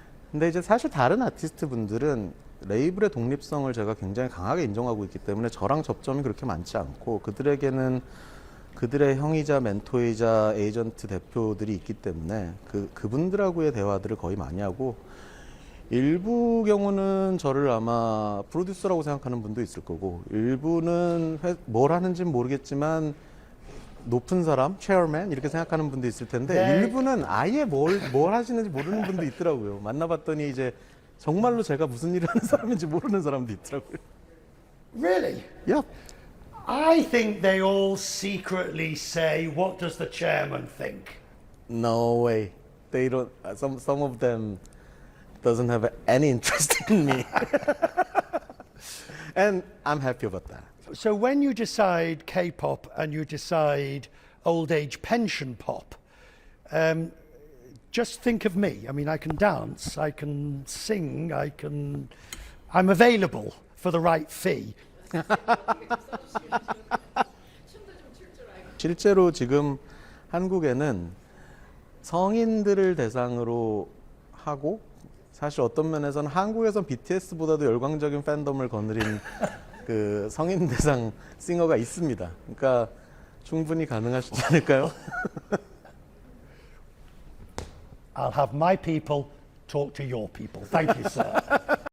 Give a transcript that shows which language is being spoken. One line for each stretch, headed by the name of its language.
Korean: 근데 이제 사실 다른 아티스트 분들은 레이블의 독립성을 제가 굉장히 강하게 인정하고 있기 때문에 저랑 접점이 그렇게 많지 않고 그들에게는 그들의 형이자 멘토이자 에이전트 대표들이 있기 때문에 그분들하고의 대화들을 거의 많이 하고 일부 경우는 저를 아마 프로듀서라고 생각하는 분도 있을 거고 일부는 뭘 하는지는 모르겠지만 높은 사람, 체어맨 이렇게 생각하는 분도 있을 텐데 네. 일부는 아예 뭘 하시는지 모르는 분도 있더라고요. 만나봤더니 이제 정말로 제가 무슨 일을 하는 사람인지 모르는 사람도 있더라고요.
English: Really? Yep. I think they all secretly say, what does the chairman think? No way. They don't. Some of them doesn't have any interest in me, and I'm happy about that. So when you decide K-pop and you decide old age pension pop, just think of me. I mean, I can dance, I can sing, I'm available for the right fee.
Korean: 실제로 지금 한국에는 성인들을 대상으로 하고 사실 어떤 면에서는 한국에선 BTS보다도 열광적인 팬덤을 거느린 그 성인 대상 싱어가 있습니다. 그러니까 충분히 가능하시지 않을까요?
English: I'll have my people talk to your people. Thank you, sir.